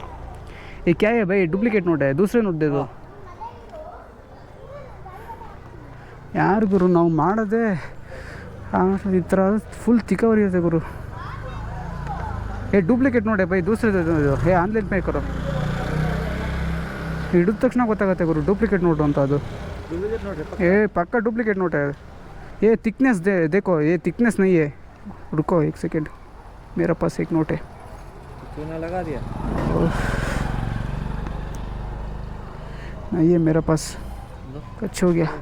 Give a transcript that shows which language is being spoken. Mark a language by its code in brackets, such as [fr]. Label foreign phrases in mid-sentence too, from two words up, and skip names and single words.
[hi] ए क्या है भाई, [en] duplicate note [hi] है, दूसरे नोट दे दो. [kn] ಯಾರು ಗುರು ನಾವು ಮಾಡೋದೇ ಈ ಥರ ಫುಲ್ ತಿಕ್ಕವರಿ ಇರುತ್ತೆ ಗುರು. [en] duplicate note [hi] है भाई, दूसरे दे दो. ऑनलाइन पे करो. [kn] ಹಿಡಿದ ತಕ್ಷಣ ಗೊತ್ತಾಗುತ್ತೆ ಗುರು [en] duplicate note [kn] ಅಂತ ಅದು. [hi] पक्का [en] duplicate note [hi] है। ये थिकनेस देखो, ये थिकनेस नहीं है। रुको 1 सेकेंड, मेरा पास एक नोट है। चूना लगा दिया? नहीं है मेरा पास, कच्चा हो गया।